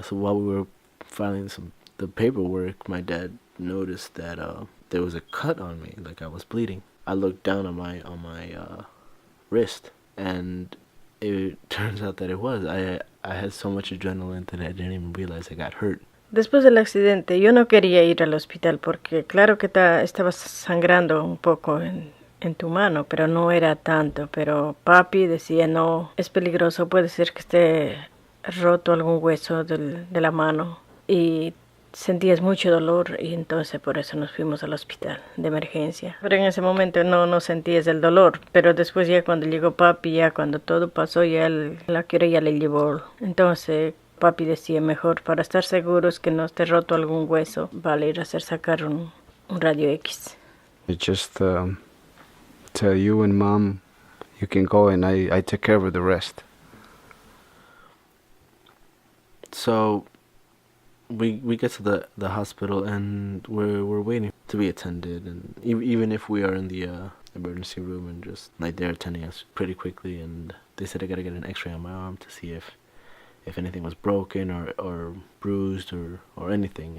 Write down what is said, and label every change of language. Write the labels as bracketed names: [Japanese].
[English] So while we were filing the paperwork, my dad noticed that there was a cut on me, like I was bleeding. I looked down on my wrist, and it turns out that it was. I had so much adrenaline that I didn't even realize I got hurt. [Spanish] Después del accidente, yo no quería ir al hospital porque claro que estabas sangrando un poco en tu mano, pero no era tanto. Pero papi decía, no, es peligroso, puede ser que esté roto algún hueso de la mano. Y sentías mucho dolor y entonces por eso nos fuimos al hospital de emergencia. Pero en ese momento no sentías el dolor. Pero después ya cuando llegó papi, ya cuando todo pasó, ya la cura ya le llevó. Entonces papi decía, mejor para estar seguros que no esté roto algún hueso, vale ir a sacar un radio X. [English] I just tell you and Mom, you can go, and I take care of the rest. So we get to the hospital, and we're waiting to be attended, and even if we are in the emergency room, and just like they're attending us pretty quickly, and they said I gotta get an x-ray on my arm to see if anything was broken or bruised or anything.